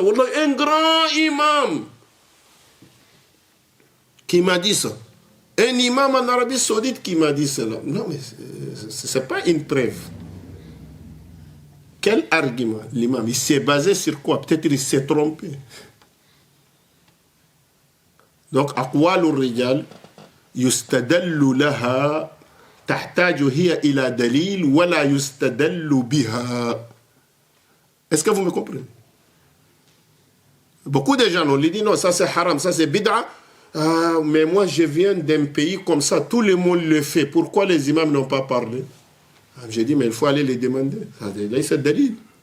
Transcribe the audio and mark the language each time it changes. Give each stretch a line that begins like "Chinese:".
French: Un grand imam qui m'a dit ça. Un imam en Arabie Saoudite qui m'a dit cela. Non, mais ce n'est pas une preuve. Quel argument? L'imam, il s'est basé sur quoi? Peut-être il s'est trompé.
Arabic: Donc, أقوال الرجال يستدل لها تحتاج هي إلى دليل ولا يستدل بها.
French: Est-ce que vous me comprenez? Beaucoup de gens ont dit non, ça c'est haram, ça c'est bid'a. Ah, mais moi je viens d'un pays comme ça, tout le monde le fait. Pourquoi les imams n'ont pas parlé? J'ai dit, mais il faut aller les demander. Là, c'est dalil.